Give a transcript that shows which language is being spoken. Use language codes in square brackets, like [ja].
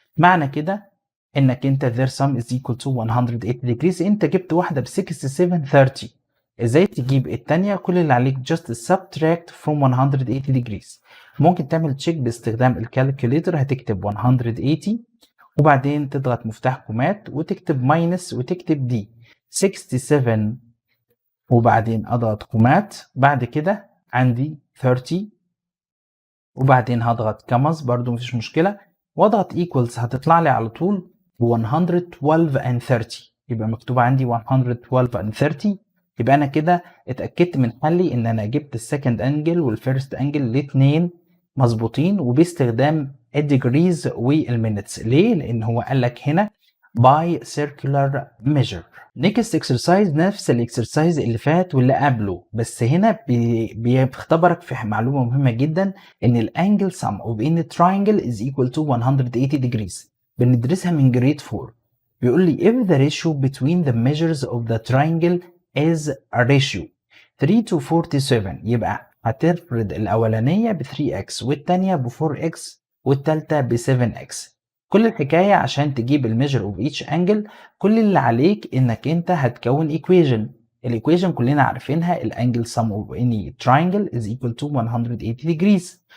[ar] معنى كده انك انت [en] their sum is equal to 180 degrees. [ar] انت جبت واحدة ب 67 30، ازاي تجيب التانية؟ كل اللي عليك [en] just subtract from 180 degrees. [ar] ممكن تعمل تشيك باستخدام الكالكوليتر، هتكتب 180 وبعدين تضغط مفتاح كومات وتكتب ماينس وتكتب دي 67 وبعدين اضغط كومات، بعد كده عندي 30 وبعدين هضغط كمز برضو مفيش مشكلة واضغط equals، هتطلع لي على طول 112 and 30، يبقى مكتوب عندي 112 and 30. يبقى انا كده اتأكدت من حلي ان انا جبت السكند انجل والفيرست انجل الاتنين مظبوطين وباستخدام الديجريز والمينتس. ليه؟ لان هو قال لك هنا [en] by circular measure. next exercise [ar] نفس الاكسرسايز اللي فات واللي قبله، بس هنا بيختبرك في معلومة مهمة جدا، ان الانجل [en] sum of any triangle is equal to 180 degrees. [ar] بندرسها من جريد 4. بيقول لي [en] if the ratio between the measures of the triangle is a ratio 3 to 47، [ar] يبقى هتفرض الاولانية ب 3x والتانية ب 4x والتالتة ب 7x. كل الحكاية عشان تجيب الميجر اوف [en] each angle، [ar] كل اللي عليك انك انت هتكون equation. الايكويشن كلنا عارفينها، الانجل [en] sum of any triangle is equal to 180 degrees.